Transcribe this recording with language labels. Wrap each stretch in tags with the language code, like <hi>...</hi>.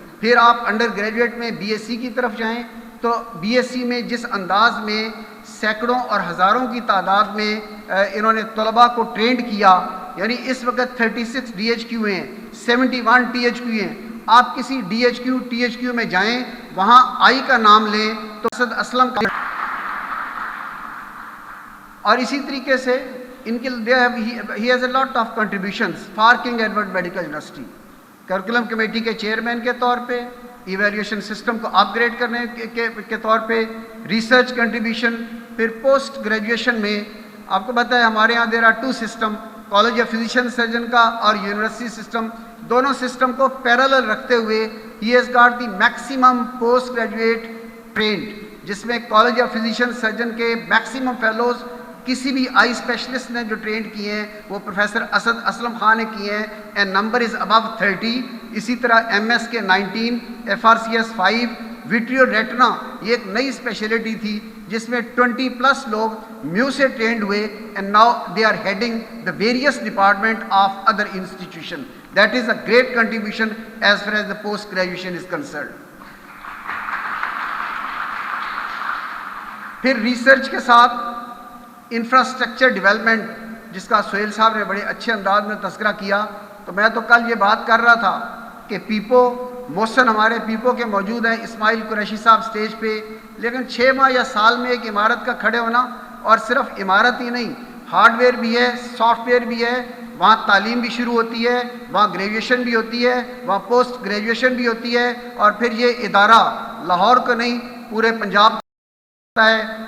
<ur>پھر آپ under graduate میں BSc کی طرف جائیں تو BSc میں جس انداز میں سینکڑوں اور ہزاروں کی تعداد میں انہوں نے طلباء کو ٹرینڈ کیا, یعنی اس وقت 36 DHQ ہیں, 71 THQ ہیں. آپ کسی DHQ THQ میں جائیں, وہاں آئی کا نام لیں تو اسد اسلم کا. اور اسی طریقے سے ان کے</ur> <en>he has a lot of contributions for King Edward Medical University.</en> <ur>Curriculum committee کے چیئرمین کے طور پہ, ایویلیویشن سسٹم کو اپ گریڈ کرنے کے طور پہ, ریسرچ کنٹریبیوشن, پھر پوسٹ گریجویشن میں آپ کو پتہ ہے ہمارے یہاں there are 2 system, college of physician surgeon کا اور یونیورسٹی سسٹم. دونوں سسٹم کو پیرالل رکھتے ہوئے</ur> <en>he has got the maximum post graduate trained</en> <ur>جس میں کالج آف فزیشین سرجن کے میکسیمم فیلوز کسی بھی آئی اسپیشلسٹ نے جو ٹرینڈ کیے ہیں وہ پروفیسر اسد اسلم خان نے کیے ہیں،</ur> <en>And number is above 30.</en> <ur>اسی طرح ایم ایس کے 19، F R C S 5، ویٹریو retina یہ ایک نئی اسپیشلٹی تھی جس میں 20+ لوگ میو سے ٹرینڈ ہوئے،</ur> <en>And now they are heading the various department of other institution. That is a great contribution as far as the post graduation is concerned.</en> <ur>پھر ریسرچ کے ساتھ انفراسٹرکچر ڈیولپمنٹ جس کا سہیل صاحب نے بڑے اچھے انداز میں تذکرہ کیا. تو میں تو کل یہ بات کر رہا تھا کہ پیپو محسن ہمارے پیپو کے موجود ہیں، اسماعیل قریشی صاحب سٹیج پہ، لیکن 6 ماہ یا سال میں ایک عمارت کا کھڑے ہونا، اور صرف عمارت ہی نہیں، ہارڈ ویئر بھی ہے، سافٹ ویئر بھی ہے، وہاں تعلیم بھی شروع ہوتی ہے، وہاں گریجویشن بھی ہوتی ہے، وہاں پوسٹ گریجویشن بھی ہوتی ہے، اور پھر یہ ادارہ لاہور کو نہیں پورے پنجاب ہے.</ur>